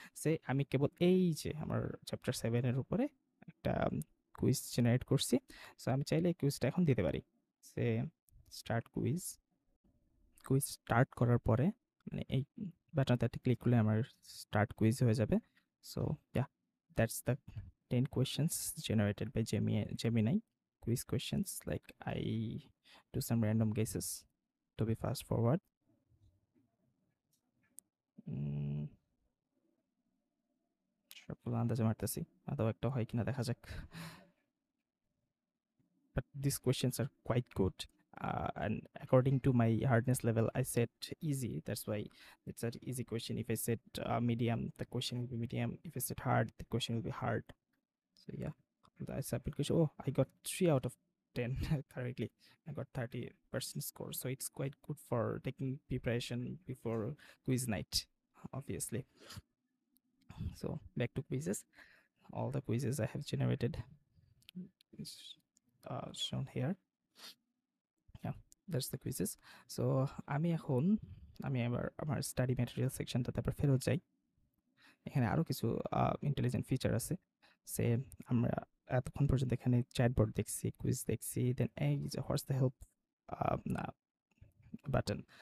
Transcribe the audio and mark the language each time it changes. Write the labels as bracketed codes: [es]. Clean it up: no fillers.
[bn] সে আমি কেবল এই যে আমার চ্যাপ্টার 7-এর উপরে একটা কুইজ জেনারেট করছি। সো আমি চাইলে এই কুইজটা এখন দিতে পারি। সে স্টার্ট কুইজ, কুইজ স্টার্ট করার পরে মানে এই বাটনটাতে ক্লিক করলে আমার স্টার্ট কুইজ হয়ে যাবে। So yeah, [en] That's the 10 questions generated by Gemini quiz questions. Like I do some random guesses to be fast forward. [bn] সবগুলো আন্দাজে মারতেছি, আদৌ একটা হয় কিনা দেখা যাক। [en] But these questions are quite good. And according to my hardness level, I said easy. That's why it's an easy question. If I said medium, the question will be medium. If I said hard, the question will be hard. So yeah, the submit question. Oh, I got 3 out of 10 correctly. I got 30% score. So it's quite good for taking preparation before quiz night, obviously. So back to quizzes. All the quizzes I have generated is shown here. Yeah, that's the quizzes. So [bn] আমি এখন আমার study material সেকশনটাতে আবার ফেরত যাই। এখানে আরও কিছু intelligent feature আছে। সে আমরা এতক্ষণ পর্যন্ত এখানে চ্যাটবট দেখছি, কুইজ দেখছি, দেন এই যে হোয়াটস দ্য হেল্প বাটন।